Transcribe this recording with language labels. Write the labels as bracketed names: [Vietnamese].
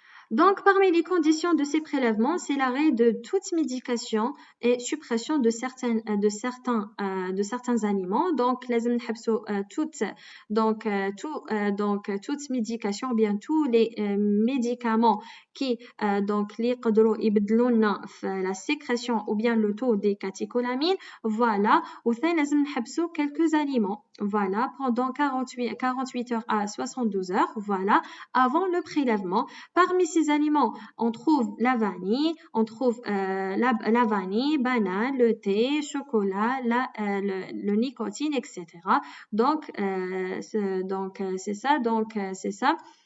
[French] Donc, parmi les conditions de ces prélèvements, c'est l'arrêt de toute médication et suppression de certains aliments. Donc, [Arabic] لازم نحبسوا [French] toute médication ou bien tous les médicaments qui donc [Arabic] اللي يقدروا يبدلوا لنا في [French] la sécrétion ou bien le taux des catécholamines. Voilà. [Arabic] وثاني لازم نحبسوا [French] quelques aliments. Voilà, pendant 48 heures à 72 heures, voilà, avant le prélèvement. Parmi ces aliments, on trouve la vanille, on trouve la vanille, banane, le thé, chocolat, le nicotine, etc. Donc, c'est ça.